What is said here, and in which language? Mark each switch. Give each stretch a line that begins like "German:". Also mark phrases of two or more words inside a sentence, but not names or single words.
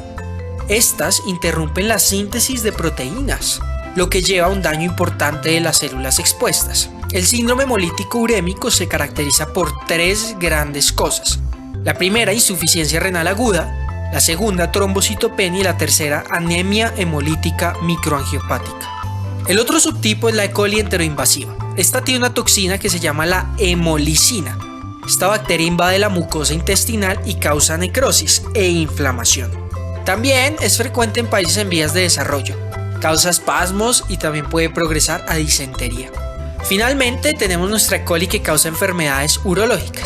Spanish: Estas interrumpen la síntesis de proteínas, lo que lleva a un daño importante de las células expuestas. El síndrome hemolítico urémico se caracteriza por 3 grandes cosas. La primera, insuficiencia renal aguda, la segunda, trombocitopenia y la tercera, anemia hemolítica microangiopática. El otro subtipo es la E. coli enteroinvasiva. Esta tiene una toxina que se llama la hemolicina. Esta bacteria invade la mucosa intestinal y causa necrosis e inflamación. También es frecuente en países en vías de desarrollo. Causa espasmos y también puede progresar a disentería. Finalmente tenemos nuestra E. coli que causa enfermedades urológicas.